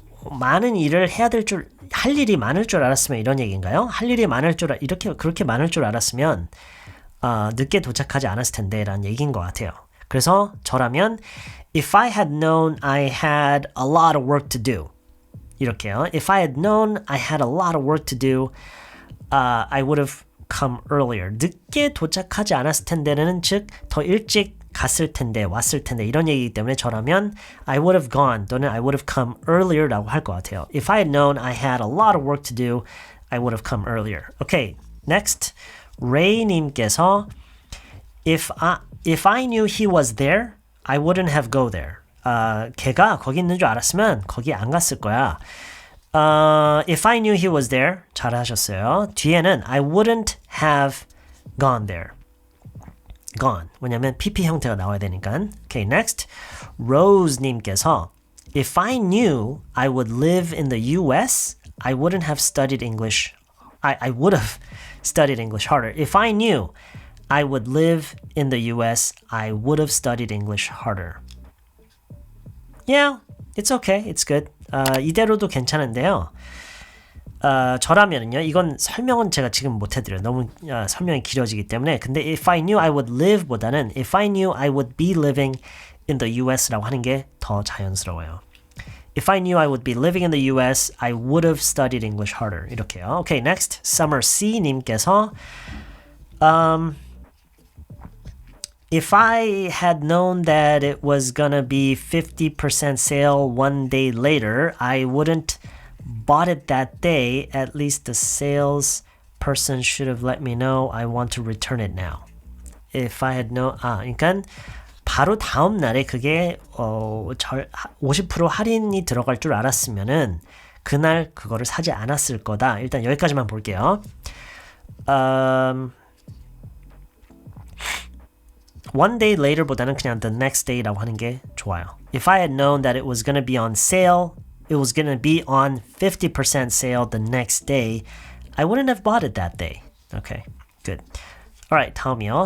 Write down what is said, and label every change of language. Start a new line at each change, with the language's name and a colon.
Korean: 많은 일을 할 일이 많을 줄 알았으면 이런 얘기인가요? 그렇게 많을 줄 알았으면 늦게 도착하지 않았을 텐데 라는 얘기인 것 같아요. 그래서 저라면
English: If I had known I had a lot of work to do
Korean: 이렇게요.
English: If I had known I had a lot of work to do, I would have come earlier.
Korean: 늦게 도착하지 않았을 텐데는 즉 더 일찍 갔을 텐데 왔을 텐데 이런 얘기이기 때문에 저라면
English: I would have gone
Korean: 또는
English: I would have come earlier
Korean: 라고 할 것 같아요.
English: If I had known I had a lot of work to do, I would have come earlier. Okay, next. Ray님께서 If I knew he was there, I wouldn't have go there.
Korean: 걔가 거기 있는 줄 알았으면 거기 안 갔을 거야.
English: If I knew he was there,
Korean: 잘하셨어요. 뒤에는
English: I wouldn't have gone there. gone.
Korean: 왜냐면 PP 형태가 나와야 되니까.
English: Okay, next. Rose님께서 If I knew I would live in the US, I wouldn't have studied English. I would have studied English harder. If I knew I would live in the US, I would have studied English harder. Yeah, it's okay. It's good.
Korean: 이대로도 괜찮은데요. 저라면은요, 이건 설명은 제가 지금 못 해드려요. 너무 설명이 길어지기 때문에. 근데
English: if I knew I would live
Korean: 보다는
English: if I knew I would be living in the US
Korean: 라고 하는 게 더 자연스러워요.
English: If I knew I would be living in the US, I would have studied English harder.
Korean: 이렇게요.
English: Okay, next. Summer C 님께서 If I had known that it was gonna be 50% sale one day later, I wouldn't bought it that day, at least the sales person should have let me know I want to return it now. If I had known,
Korean: 그러니까 바로 다음 날에 그게 50% 할인이 들어갈 줄 알았으면은 그날 그거를 사지 않았을 거다. 일단 여기까지만 볼게요.
English: One day later보다는 그냥 the next day라고 하는 게 좋아요. If I had known that it was going to be on sale, it was going to be on 50% sale the next day, I wouldn't have bought it that day. Okay, good. Alright,
Korean: 다음이요.